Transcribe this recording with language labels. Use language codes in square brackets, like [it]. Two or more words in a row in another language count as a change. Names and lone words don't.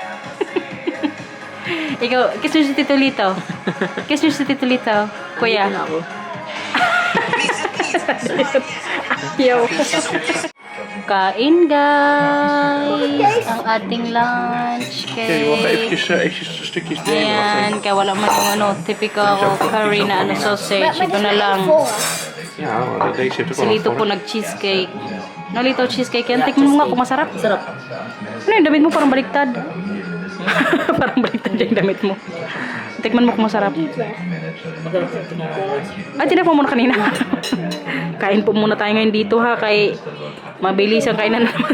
[tl] Ikaw, kiss mo si Tito Lito. Kiss mo si Tito Lito. Kuya. Yo. Kain, guys. Ang ating lunch. [nl] Okay, wacht [tl] Kay... [nl] eventjes stukjes nemen. [tl] Ayan, kaya wala man yung [en] typical curry [tl] na sausage. Ito na lang. [nl] Ja, maar deze heeft ook [tl] Si [nl] wel een [tl] Lito po [nl] vorm. [tl] nag-cheesecake. Nalito cheesecake yan. Tikman mo nga kung masarap. Sarap. Ano yung damit mo? Parang baliktad. Parang baliktad yung damit mo. Tikman mo kung masarap. Ay, tinak mo muna kanina. Kain po muna tayo ngayon dito, ha. Kay mabilis ang kainan na naman.